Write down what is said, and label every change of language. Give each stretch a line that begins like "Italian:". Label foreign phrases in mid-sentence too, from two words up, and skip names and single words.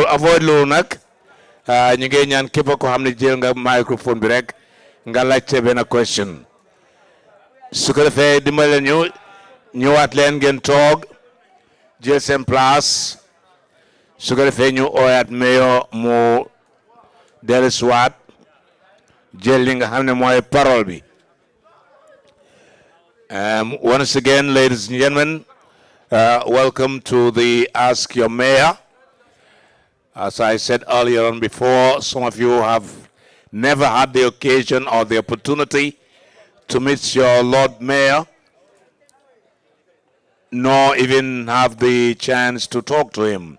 Wolof: avoid loolu nag ñu ngi ñaan képp ko xam ne jël nga microphone bi rek nga laajte benn question su ko defee dimbale ñu ñëwaat leen ngeen toog jël seen place su ko defee ñu ooyaat meyo mu dellusiwaat jël li nga xam ne mooy parole bi.
English: Once again, ladies and gentlemen, welcome to the Ask Your Mayor. As I said earlier on before, some of you have never had the occasion or the opportunity to meet your Lord Mayor, nor even have the chance to talk to him.